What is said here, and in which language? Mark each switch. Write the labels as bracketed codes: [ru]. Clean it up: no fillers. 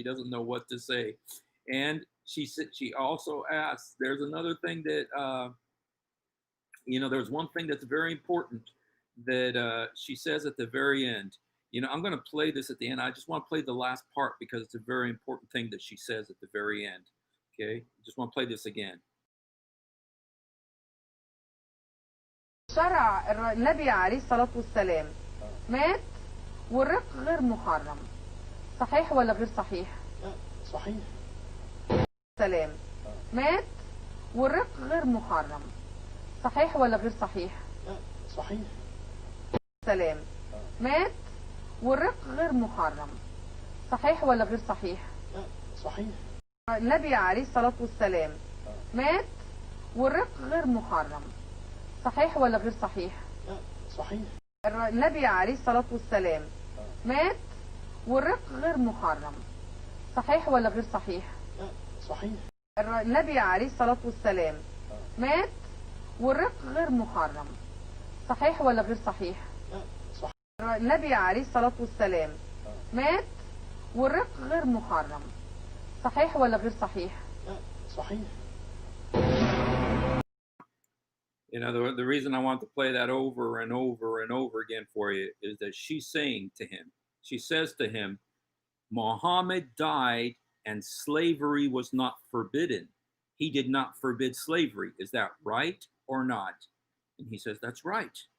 [en] He doesn't know what to say. And she said, she also asks, there's another thing that, there's one thing that's very important that she says at the very end. I'm going to play this at the end. I just want to play the last part because it's a very important thing that she says at the very end. Okay? Just want to play this again. [ar] شرع النبي عليه الصلاة والسلام مات والرق غير محرم، صحيح ولا غير صحيح؟ صحيح. سلام مات والرق غير محرم، صحيح ولا غير صحيح؟ صحيح. سلام مات والرق غير محرم، صحيح ولا غير صحيح؟ صحيح. النبي عليه الصلاة والسلام مات والرق غير محرم، صحيح ولا غير صحيح؟ صحيح. النبي عليه الصلاة والسلام مات والرق غير محرم، صحيح ولا غير صحيح؟ صحيح. النبي عليه الصلاة والسلام مات والرق غير محرم، صحيح ولا غير صحيح؟ صحيح. النبي عليه الصلاة والسلام مات والرق غير محرم، صحيح ولا غير صحيح؟ صحيح. [en] The reason I want to play that over and over and over again for you is that she's saying to him, she says to him, Muhammad died and slavery was not forbidden. He did not forbid slavery. Is that right or not? And he says, that's right.